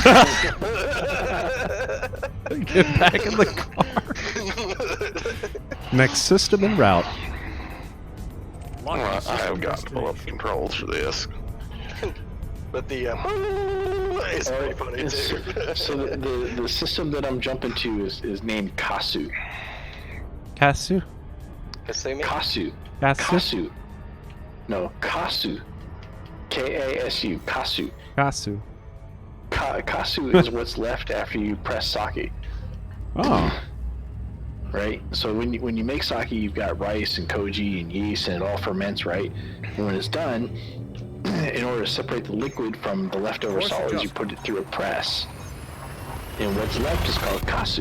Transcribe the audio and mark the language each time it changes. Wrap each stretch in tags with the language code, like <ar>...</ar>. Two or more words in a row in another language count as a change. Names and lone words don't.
<en>Get back in the car. Next system en route. I have got to pull up controls for this. But the it's pretty funny too. So the system that I'm jumping to is named Kasu. Kasu? Kasumi? Kasu. Kasu? Kasu. No, Kasu. Kasu. Kasu. Kasu. Kasu is what's left after you press sake. Oh. Right? So when you make sake, you've got rice and koji and yeast, and it all ferments, right? And when it's done, in order to separate the liquid from the leftover solids, you put it through a press. And what's left is called kasu.</en>